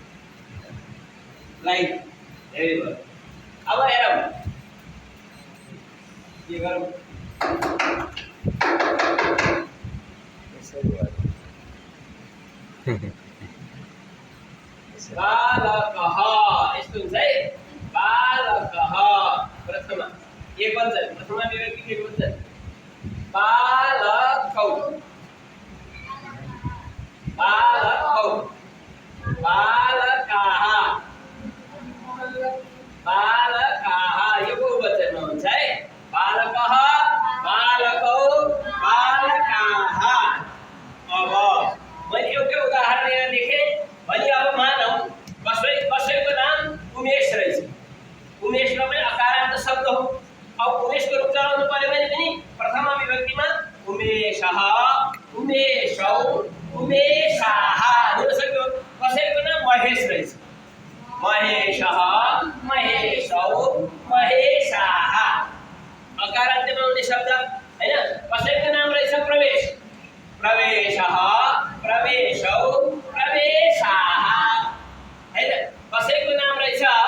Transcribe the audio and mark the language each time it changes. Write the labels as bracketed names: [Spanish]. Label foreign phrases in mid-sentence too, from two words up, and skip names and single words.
[Nepali] लाइट धेरै भयो अब हेरौँ के गरौँ बालकः यस्तो हुन्छ है बालकः प्रथमा एक वचन प्रथमा विभक्ति एक वचन [Sanskrit] बालकौ बालकौ बालकाः [Nepali] बालकाः यो बहुवचनमा हुन्छ है [Sanskrit] बालकः बालकौ बालकाः [Nepali] अब मैले एउटा उदाहरण यहाँ लेखेँ भने अब मानौँ कसैको नाम उमेश रहेछ उमेशमा पनि अकारान्त शब्द हो अब उमेशको रूप चलाउनु पर्यो भने पनि प्रथमा विभक्तिमा [Sanskrit] उमेशः उमेशौ उमेशाः [Nepali] हुन सक्यो कसैको नाम महेश रहेछ [Sanskrit] महेशः महेशौ महेशाः [Nepali] अकारान्त्यमा हुने शब्द हैन कसैको नाम रहेछ प्रवेश [Sanskrit] प्रवेशः प्रवेशौ प्रवेशाः [Nepali] हैन कसैको नाम रहेछ